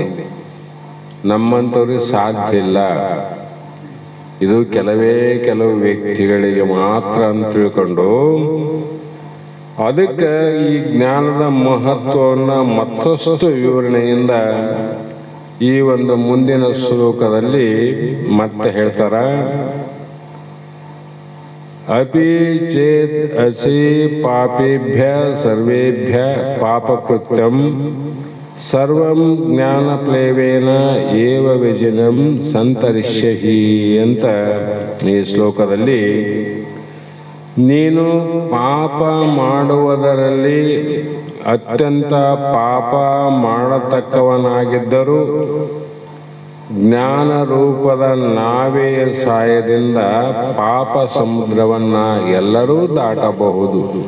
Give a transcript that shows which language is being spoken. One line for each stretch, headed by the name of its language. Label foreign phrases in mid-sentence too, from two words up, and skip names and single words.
Kannada: ನಮ್ಮಂಥವ್ರಿಗೆ ಸಾಧ್ಯ ಇಲ್ಲ, ಇದು ಕೆಲವು ವ್ಯಕ್ತಿಗಳಿಗೆ ಮಾತ್ರ ಅಂತ ತಿಳ್ಕೊಂಡು ಅದಕ್ಕೆ ಈ ಜ್ಞಾನದ ಮಹತ್ವವನ್ನು ಮತ್ತಷ್ಟು ವಿವರಣೆಯಿಂದ ಈ ಒಂದು ಮುಂದಿನ ಶ್ಲೋಕದಲ್ಲಿ ಮತ್ತೆ ಹೇಳ್ತಾರ.
Sanskrit: ಅಪಿ ಚೇತ್ ಅಸಿ ಪಾಪೇಭ್ಯ ಸರ್ವೇಭ್ಯ ಪಾಪಕೃತ್ಯಂ ಸರ್ವಂ ಜ್ಞಾನಪ್ಲೇವೇನ ಏವ ವಿಜಿನಂ ಸಂತರಿಷ್ಯಹಿ
Kannada: ಅಂತ ಈ ಶ್ಲೋಕದಲ್ಲಿ, ನೀನು ಪಾಪ ಮಾಡುವುದರಲ್ಲಿ ಅತ್ಯಂತ ಪಾಪ ಮಾಡತಕ್ಕವನಾಗಿದ್ದರೂ ಜ್ಞಾನ ರೂಪದ ನಾವೆಯ ಸಹಾಯದಿಂದ ಪಾಪ ಸಮುದ್ರವನ್ನ ಎಲ್ಲರೂ ದಾಟಬಹುದು.